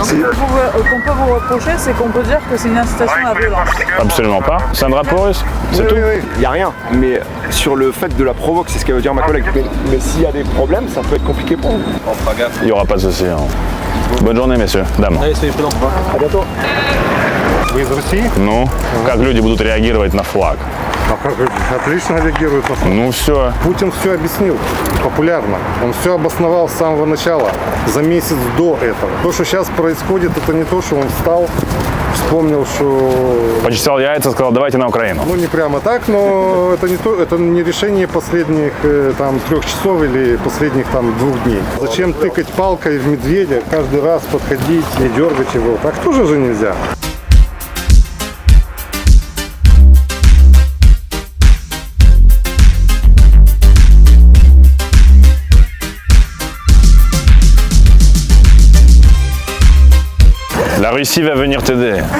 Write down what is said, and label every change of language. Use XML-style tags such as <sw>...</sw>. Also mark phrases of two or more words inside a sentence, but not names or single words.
<fr>Qu'on peut vous reprocher, c'est qu'on peut dire que c'est une incitation à la violence. Absolument pas. C'est un drapeau russe, c'est tout. Il n'y a rien. Mais sur le fait de la provoque, c'est ce qu'elle veut dire ma collègue. Mais s'il y a des problèmes, ça peut être compliqué pour nous. Il n'y aura pas de souci. Hein. Bonne journée, messieurs, dames. Allez, soyez prudents. À bientôt.</fr> <ru>Вы из России? Ну, как люди будут реагировать на флаг? А как отлично реагируют на флаг. Ну все. Путин все объяснил популярно. Он все обосновал с самого начала, за месяц до этого. То, что сейчас происходит, это не то, что он встал, вспомнил, что... Почесал яйца, сказал, давайте на Украину. Ну, не прямо так, но это не то, это не решение последних там 3 часов или последних там 2 дней. Зачем тыкать палкой в медведя, каждый раз подходить и дергать его? Так тоже же нельзя.</ru> <fr>La Russie va venir t'aider.</fr>